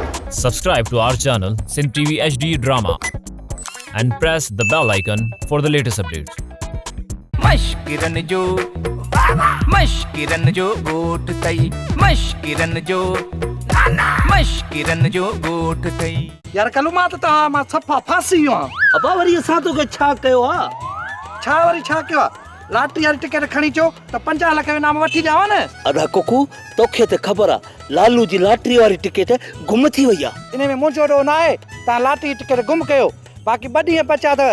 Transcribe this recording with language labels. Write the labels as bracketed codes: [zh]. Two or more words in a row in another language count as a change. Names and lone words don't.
[en] Subscribe to our channel Sin TV HD Drama and press the bell icon for the latest updates. [sd] मश्किरन जो गोट तई मश्किरन जो गोट तई यार कलू मां त मां सफ़ा फासी वियो आहियां। अबा वरी असां तोखे छा कयो आहे? छा वरी छा कयो आहे? लॉटरी वारी टिकट खणी अचो त 50 लख जो इनाम वठी ॾियांव न। अदा कुकू तोखे त ख़बर आहे लालू जी लॉटरी वारी टिकट गुम थी वई आहे। इन में मुंहिंजो ॾोह न आहे। तव्हां लॉटरी टिकट गुम कयो, बाक़ी 2 ॾींहं बचा अथव।